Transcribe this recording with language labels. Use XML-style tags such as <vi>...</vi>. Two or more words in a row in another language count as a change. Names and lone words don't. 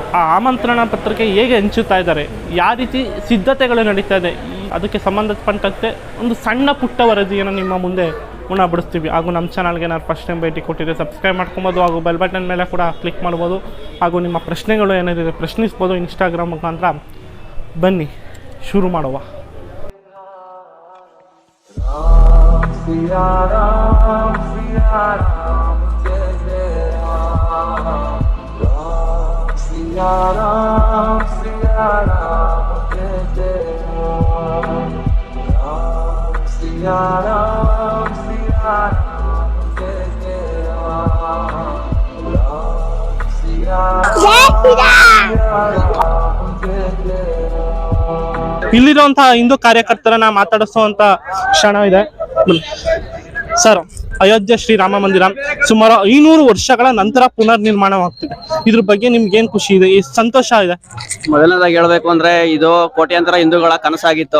<kn>ಆ ಆಮಂತ್ರಣ ಪತ್ರಿಕೆ ಹೇಗೆ ಹಂಚುತ್ತಾ ಇದ್ದಾರೆ, ಯಾವ ರೀತಿ ಸಿದ್ಧತೆಗಳು ನಡೀತಾ ಇದೆ, ಅದಕ್ಕೆ ಸಂಬಂಧಪಟ್ಟಂತೆ ಒಂದು ಸಣ್ಣ ಪುಟ್ಟ ವರದಿಯನ್ನು ನಿಮ್ಮ ಮುಂದೆ ಉಣಬಿಡಿಸ್ತೀವಿ. ಹಾಗೂ ನಮ್ಮ ಚಾನಲ್ಗೆ ಏನಾದ್ರು</kn> <en>first time</en> <kn>ಭೇಟಿ ಕೊಟ್ಟಿದ್ರೆ ಸಬ್ಸ್ಕ್ರೈಬ್ ಮಾಡ್ಕೊಬೋದು, ಹಾಗೂ</kn> <en>bell button</en> <kn>ಮೇಲೆ ಕೂಡ ಕ್ಲಿಕ್ ಮಾಡ್ಬೋದು. ಹಾಗೂ ನಿಮ್ಮ ಪ್ರಶ್ನೆಗಳು ಏನಿದೆ ಪ್ರಶ್ನಿಸ್ಬೋದು ಇನ್ಸ್ಟಾಗ್ರಾಮ್ ಮುಖಾಂತರ. ಬನ್ನಿ ಶುರು ಮಾಡುವ.</kn> <hi>सिया राम, सिया राम, जय जय राम. सिया राम, सिया राम, जय जय राम. सिया राम, सिया राम, जय जय राम. सिया राम, सिया राम, जय जय राम.</hi> <kn>ಇಲ್ಲಿರುವಂತಹ ಹಿಂದೂ ಕಾರ್ಯಕರ್ತರನ್ನ ಮಾತಾಡಿಸುವಂತ ಕ್ಷಣ ಇದೆ. ಸರ್, ಅಯೋಧ್ಯೆ ಶ್ರೀರಾಮ ಮಂದಿರ ಸುಮಾರು 500 ವರ್ಷಗಳ ನಂತರ ಪುನರ್ ನಿರ್ಮಾಣವಾಗ್ತಿದೆ. ಇದ್ರ ಬಗ್ಗೆ ನಿಮ್ಗೆ ಏನ್ ಖುಷಿ ಇದೆ, ಎಷ್ಟು ಸಂತೋಷ ಇದೆ? ಮೊದಲನೇದಾಗಿ ಹೇಳ್ಬೇಕು ಅಂದ್ರೆ ಇದು ಕೋಟ್ಯಾಂತರ ಹಿಂದೂಗಳ ಕನಸಾಗಿತ್ತು.</kn>